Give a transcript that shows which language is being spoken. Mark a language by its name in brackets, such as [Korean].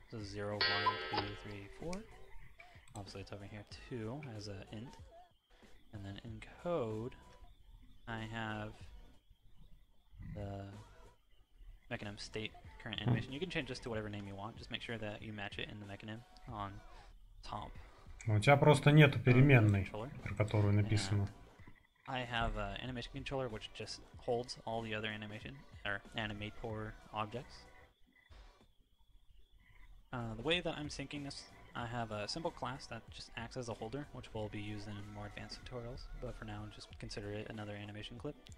[English] So 0, 1, 2, 3, 4. Obviously it's over here 2 as an int. And then in code, I have the Mechanism state current animation. You can change this to whatever name you want. Just make sure that you match it in the Mechanism on top. [Russian] У тебя просто нету переменной, про которую написано. [English] I have an animation controller which just holds all the other animation or animate core objects. The way that I'm syncing this, I have a simple class that just acts as a holder, which will be used in more advanced tutorials, but for now just consider it another animation clip.